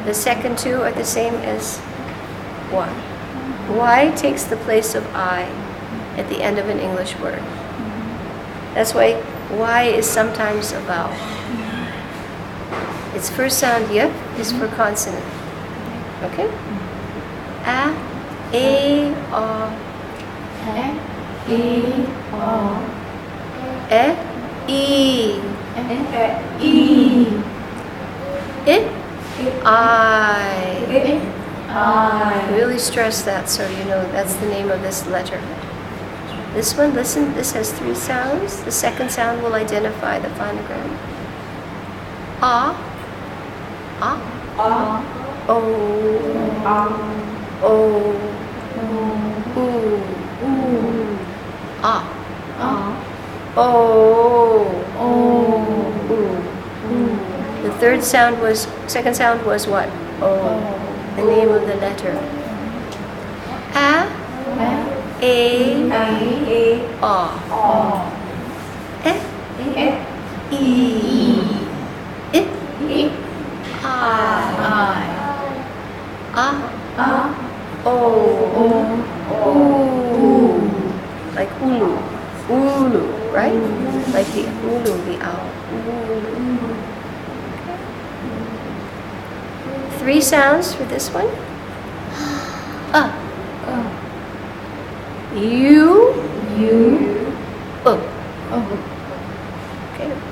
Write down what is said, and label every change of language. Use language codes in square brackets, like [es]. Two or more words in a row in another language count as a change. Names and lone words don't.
[en] The second 2 are the same as Y. Y takes the place of I at the end of an English word. That's why Y is sometimes a vowel. Its first sound, Y, is for consonant. Okay? A, A, O, E, O, E, E, E, I, I. I. Really stress that so you know that's the name of this letter. This one, listen, this has 3 sounds. The second sound will identify the phonogram. A, A, O, O, U, A, O, U. The second sound was what? O. The name of the letter. A, E, O. E, E, I. A, O, U. Like ulu. Ulu, right? Like the ulu, the owl. Ulu. 3 sounds for this one. U, okay.